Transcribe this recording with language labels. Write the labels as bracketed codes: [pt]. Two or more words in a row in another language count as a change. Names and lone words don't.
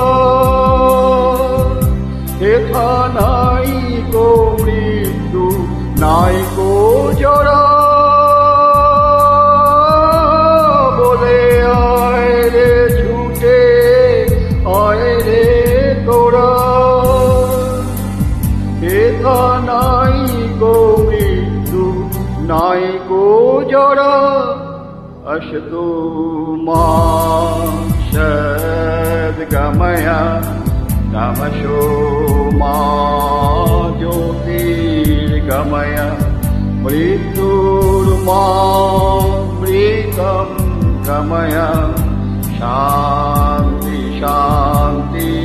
[bn] হেথা নাই কো মৃত্যু নাই কো জরা বলে আয় রে ছুটে আয় রে তোরা হেথা নাই কো মৃত্যু নাই কো জরা [sa] अशतो मा सद्गमय तमसो मा ज्योतिर्गमय मृत्युर्मामृतं गमय शान्ति शान्ति